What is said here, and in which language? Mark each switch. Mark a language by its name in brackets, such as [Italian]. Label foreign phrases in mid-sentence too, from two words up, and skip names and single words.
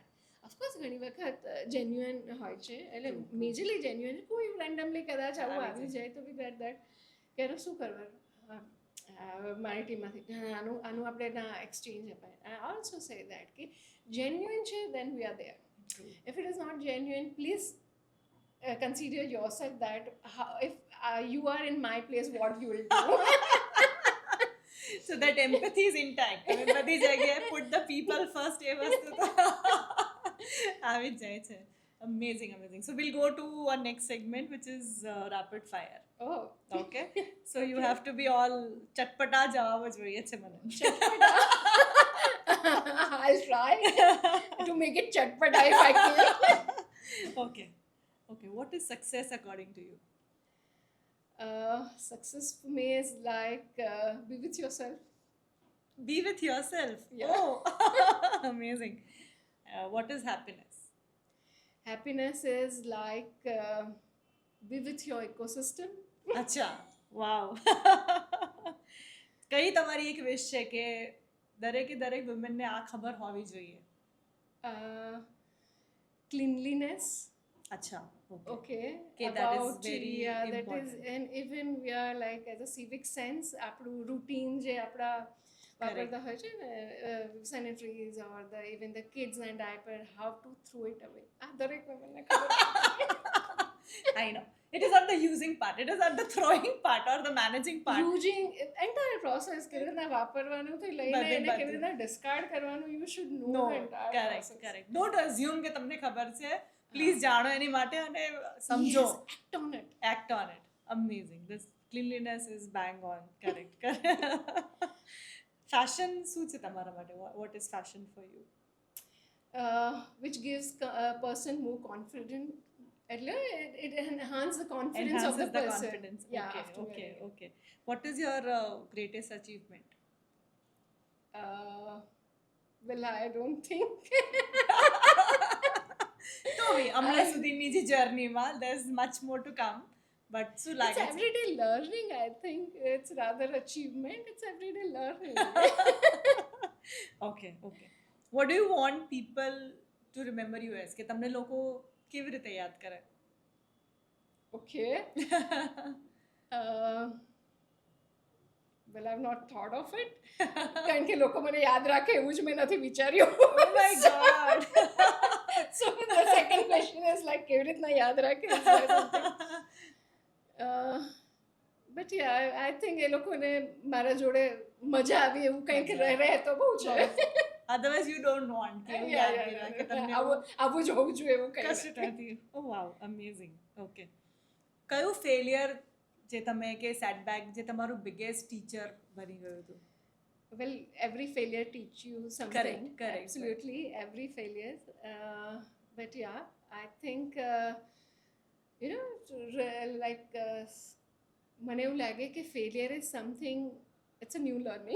[Gujarati] ઓફકોર્સ ઘણી વખત જેન્યુઅન હોય છે, એટલે [English] majorly genuine, [Gujarati] કોઈ રેન્ડમલી કદાચ આવું આવી જાય તો [English] we get that [Gujarati] કે શું કરવાનું, મારી ટીમમાંથી આનું આપણે ના એક્સચેન્જ અપાય. [English] I also say that કે genuine છે then we are there. If it is not genuine, please consider yourself that if you are in my place, what you will do. So that empathy is intact. I mean, [Gujarati] બધી જગ્યાએ [English] put the people first, [Gujarati] એ વસ્તુ તો આવી જ જાય છે. [English] Amazing, amazing. So we'll go to our next segment, which is rapid fire. Oh, okay. So you have to be all [Gujarati] ચટપટા જવાબ જોઈએ છે મને. [English] I'll try to make it chatpata if I can. Okay. Okay. What is success according to you? Success for me is like be with yourself. Be with yourself. Yeah. Oh, amazing. What is happiness? Happiness is like be with your ecosystem. [Gujarati] અચ્છા વાવ કઈ તમારી એક વિશ છે કે દરેકે દરેક વુમેનને આ ખબર હોવી જોઈએ? [English] Cleanliness. [Gujarati] અચ્છા ઓકે [English] Okay. Okay, that is very yeah, that is, important. and even we are like as a civic sense, [Gujarati] આપણું routine જે આપણા વાપરતા હોય છે ને, [English] sanitaries or the even the kids and diaper, how to throw it away. [Gujarati] આ દરેક [English] women ને [Gujarati] ખબર [English] I know. It is not the using part. It is not the throwing part or the managing part. using entire process [Gujarati] કેવી રીતના વાપરવાનું થી લઈને બધે એને બધે. કેવી રીતના discard કરવાનું, [English] you should know No, the entire correct, process. correct. Don't assume [Gujarati] કે તમને ખબર છે. Please જાણો એની માટે અને સમજો. [English] Yes, act on it. Act on it. Amazing. This cleanliness is bang on. Correct, correct. [Gujarati] Fashion શું છે તમારા માટે? [English] What is fashion for you? Which gives a person more confident. એટલે it enhances the confidence of the Enhances the person. confidence. Yeah, Okay, after okay, wearing it. okay. What is your greatest achievement? Well, I don't think. [Gujarati] તો હમણાં સુધીની જે જર્નીમાં [English] there's much more to come. But [Gujarati] શું [English] It's [Gujarati] લાગે છે? [English] everyday learning, I think. It's rather achievement. It's everyday learning. Okay, okay. What do you want people to remember you as? [Gujarati] કે તમને લોકો કેવી રીતે યાદ કરે? [English] Okay. Well, I've not thought of it. [Gujarati] કારણ કે લોકો મને યાદ રાખે એવું જ મેં નથી વિચાર્યું. [English] Oh my God. So the second question is like [Gujarati] કેવી રીતના યાદ રાખે? [English] Is there something? But yeah, I think [Gujarati] એ લોકોને મારા જોડે મજા આવી એવું કંઈક રહે તો બહુ છે. [English] Otherwise you don't want [Gujarati] કે એવું યાદ નહીં રાખે તમને આવું જ હોવું જોઈએ એવું કંઈ કશું નથી. [English] Oh wow, amazing. Okay. [Gujarati] કયું ફેલિયર જે તમે કે સેટબેક જે તમારું બિગેસ્ટ ટીચર બની ગયું હતું? [English] Well, every failure teach you something. Correct, correct. Absolutely, every failure. But yeah, I think like [Gujarati] મને એવું લાગે કે [English] failure is something. It's a new learning.